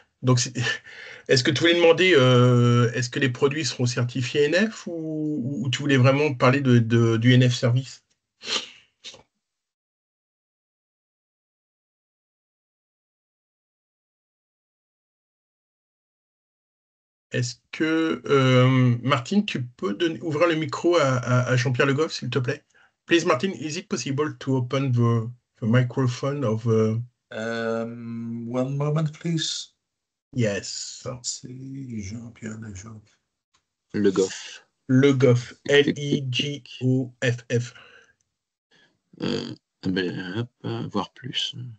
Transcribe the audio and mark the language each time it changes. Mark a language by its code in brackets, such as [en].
[fr] Donc, est-ce que tu voulais demander, est-ce que les produits seront certifiés NF ou tu voulais vraiment parler du NF Service? Est-ce que, Martine, tu peux ouvrir le micro à Jean-Pierre Le Goff, s'il te plaît? [en] Please, Martin, is it possible to open the microphone of... One moment, please. Yes. [fr] C'est Jean-Pierre Le Goff. Le Goff. Le Goff, L-I-G-O-F-F. Voir plus.